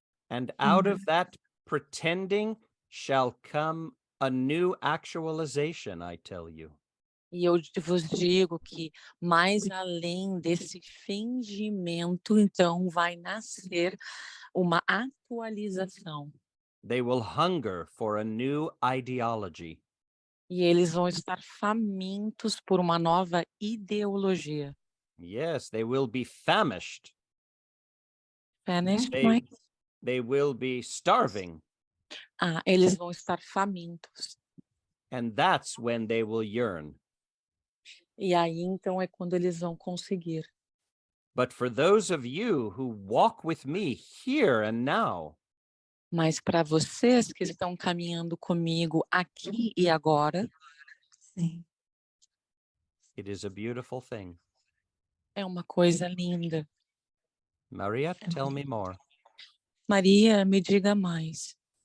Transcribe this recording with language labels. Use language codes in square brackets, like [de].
[en] And out of that pretending shall come a new actualization, I tell you. [pt] E eu vos digo que, mais além desse fingimento, então, vai nascer uma atualização. [en] They will hunger for a new ideology. [pt] E eles vão estar famintos por uma nova ideologia. [en] Yes, they will be famished Finished, They- Mike? They will be starving, [pt] Ah, eles vão estar famintos. [en] and that's when they will yearn. [pt] E aí, então, é quando eles vão conseguir. [en] But for those of you who walk with me here and now, [pt] Mas para vocês que estão caminhando comigo aqui e agora, Sim. [en] it is a beautiful thing. [pt] é uma coisa linda. [en] Maria, tell me more. [pt] Maria, me diga mais.